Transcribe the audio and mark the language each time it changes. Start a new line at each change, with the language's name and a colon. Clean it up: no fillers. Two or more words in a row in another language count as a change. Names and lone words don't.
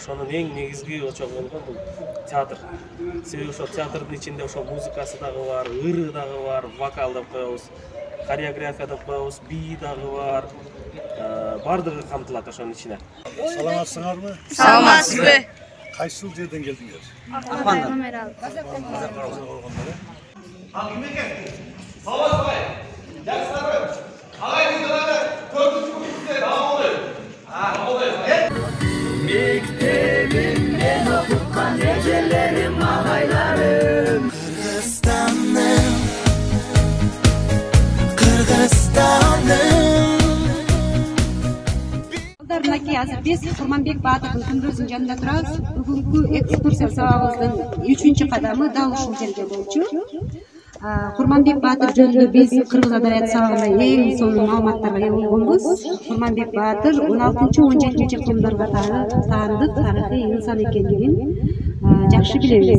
Kyrgyz: Ошонун эң негизги очогу болгон бул театр. Себеби ошо театрдын ичинде ошо музыкасы дагы бар, ыры дагы бар, вокал деп коебуз, хореография деп коебуз, бий дагы бар. Бардыгы камтылат ошонун ичине. Саламатсыңарбы? Саламатсызбы? Кайсы жерден келдиңер? Акмандан. Mektebimden okutkan ecelerim ağaylarım Kırgızistan'ım Балдарынаки азыр биз Курманбек Баатырдын күндүзүнүн жанында турабыз. Бүгүнкү экскурсия сабагыбыздын 3-кадамы дал ушул жерде болчу. Курманбек Баатыр жөнүндө биз Кыргыз адабият сабагында эң сонун маалыматтарга ээ болгонбуз. Курманбек Баатыр 16-17 кылымдарга таандык тарыхый инсан экендигин жакшы билебиз.